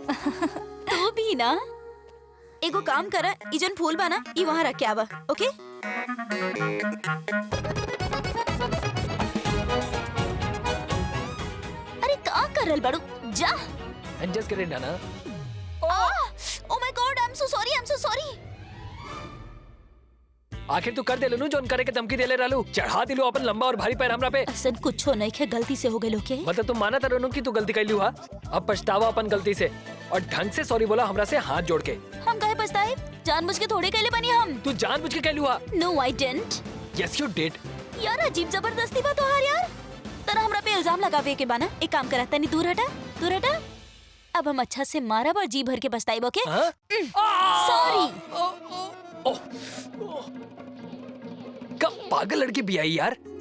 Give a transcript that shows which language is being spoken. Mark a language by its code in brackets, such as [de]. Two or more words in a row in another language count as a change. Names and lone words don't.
[bho] तू भी ना एगो काम करा, ई जन फूल बा ना, ई वहाँ रख के आवा, ओके? अरे का करल बड़ू, जा। एडजस्ट करें ना। [en] Oh my God, I am so sorry, I am so sorry. [bho] आखिर तू कर दे लेनु जोन करे के धमकी देले रहलू, चढ़ा दिलू अपन लंबा और भारी पैर हमरा पे। असन कुछ हो नहीं, गलती से हो गए लोग के। मतलब तुम माना तरनु कि तू गलती कैलू हा, अब पछतावा अपन गलती से, और ढंग से सॉरी बोला हमरा से हाथ जोड़ के। हम काहे पछताए? जानबूझ के थोड़े कैले बनी हम। तू जानबूझ के कैलू हा। [en] No I didn't. Yes you did. [bho] यार अजीब जबरदस्ती बा तोहार यार। तरा हमरा पे इल्जाम लगावे के बाना, एक काम करा, तनी दूर हटा, दूर हटा। अब हम अच्छा से मारब और जी भर के पछताइब, ओके? सॉरी। कब पागल लड़की भी आई यार।